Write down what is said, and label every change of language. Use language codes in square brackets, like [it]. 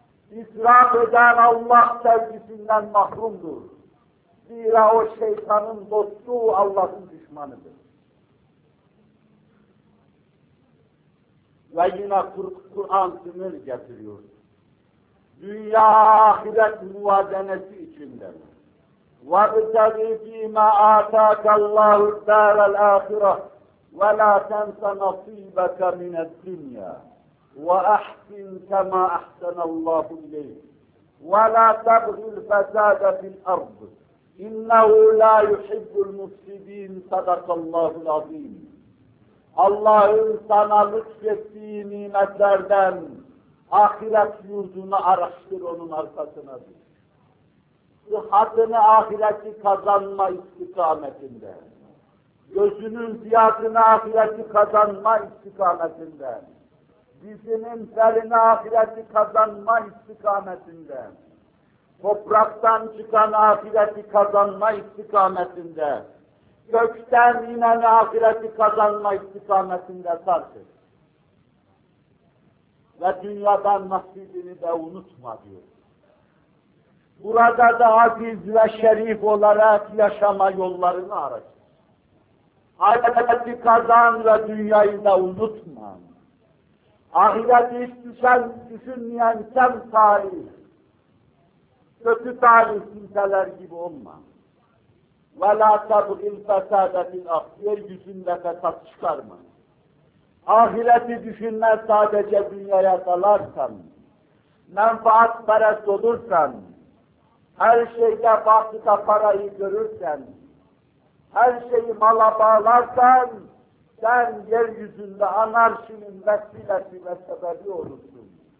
[tr] İsraf eden Allah sevgisinden mahrumdur. Zira o şeytanın dostu, Allah'ın düşmanıdır. Ve yine Kur'an sınır getiriyor. Dünya ahiret muvazenesi içinde. [ar] وَاِتَغِي فِي مَا آتَاكَ اللّٰهُ الدَّارَ الْآخِرَةِ وَلَا تَنْسَ نَصِيبَكَ مِنَ الدُّنْيَا وَاَحْسِنْ كَمَا اَحْسَنَ اللّٰهُ اِلَيْهِ وَلَا تَبْغِي الْفَسَادَ فِي الْأَرْضِ اِنَّهُ لَا يُحِبُّ الْمُفْسِدِينَ صَدَقَ اللّٰهُ الْعَظِيمِ [tr] Allah'ın sana lütfettiği nimetlerden ahiret yurdunu araştır onun arkasına düş. Sıhhatını ahireti kazanma istikametinde. Gözünün ziyadını ahireti kazanma istikametinde. Dizinin felini ahireti kazanma istikametinde. Topraktan çıkan ahireti kazanma istikametinde. Gökten inen ahireti kazanma istikametinde sarsın. Ve dünyadan nasibini de unutma diyor. Burada da aziz ve şerif olarak yaşama yollarını araştır. Ahireti kazan ve dünyayı da unutma. Ahireti hiç düşünmeyen sen tarih, kötü tarih kimseler gibi olma. [ar] وَلَا تَبْغِ الْفَسَادَ فِي الْأَرْضِ [tr] Yeryüzünde fesat çıkarma. Ahireti düşünme sadece dünyaya dalarsan, menfaat perest olursan, her şeyde bakıda parayı görürsen, her şeyi mala bağlarsan, sen yeryüzünde anarşinin vesilesi ve sebebi olursun.